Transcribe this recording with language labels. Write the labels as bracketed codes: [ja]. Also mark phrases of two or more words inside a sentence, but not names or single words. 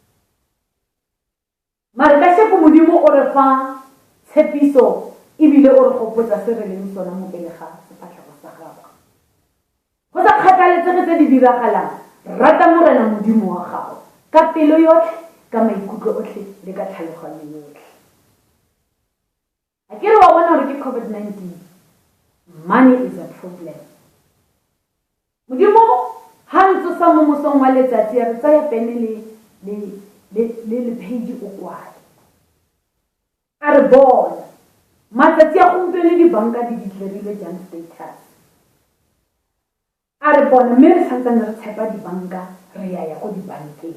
[tn] Mare ka sheko Modimo o re fa tshepiso ebile o re gopotsa se re leng sona mo pele ga sefatlhego sa gago. Go sa kgathaletse tse di diragalang, rata morena Modimo wa gago ka pelo yotlhe, ka maikutlo otlhe le ka tlhaloganyo yotlhe. A kere wa bona gore ke COVID-19, [en] money is a problem. [tn] Modimo ha ntse sa mo mosong wa letsatsi re tsaya pene le page o kwale. A re bona matsatsi a gompieno dibanka di declarile jang status. A re bona mme re santsane re tshepa dibanka re ya go dibankeng.